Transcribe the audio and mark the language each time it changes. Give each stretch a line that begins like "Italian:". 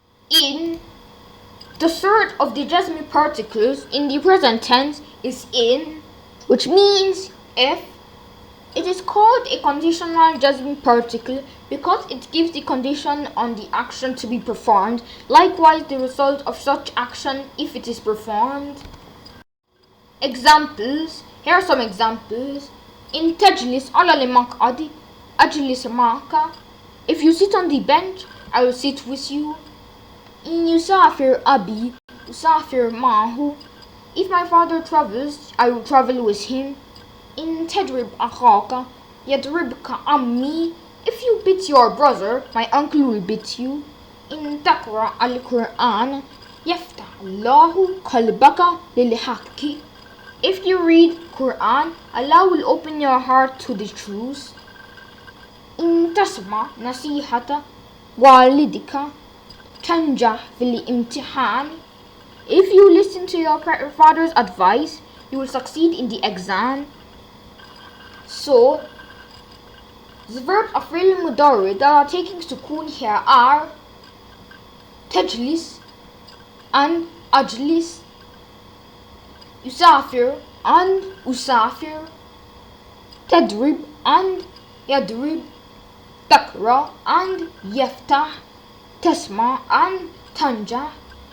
English: In the third of the jazm particles in the present tense is in, which means if. It is called a conditional jazm particle because it gives the condition on the action to be performed, likewise the result of such action if it is performed. Examples. Here are some examples.
Arabic: In تجلس على المقعد أجلس معك.
English: If you sit on the bench, I will sit with you.
Arabic: إن يسافر أبي أسافر معه.
English: If my father travels, I will travel with him.
Arabic: إن تضرب أخاك يضربك عمي.
English: If you beat your brother, my uncle will beat you.
Arabic: إن تقرأ القرآن يفتح الله قلبك للحق.
English: If you read Quran, Allah will open your heart to the truth.
Arabic: إن تسمع نصيحة والدك تنجح في الامتحان.
English: If you listen to your father's advice, you will succeed in the exam. So, the verbs of fi'l mudari that are taking sukun here are تجلس and أجلس, يسافر and أسافر, تضرب and يضرب, تقرأ and يفتح, تسمع and تنجح.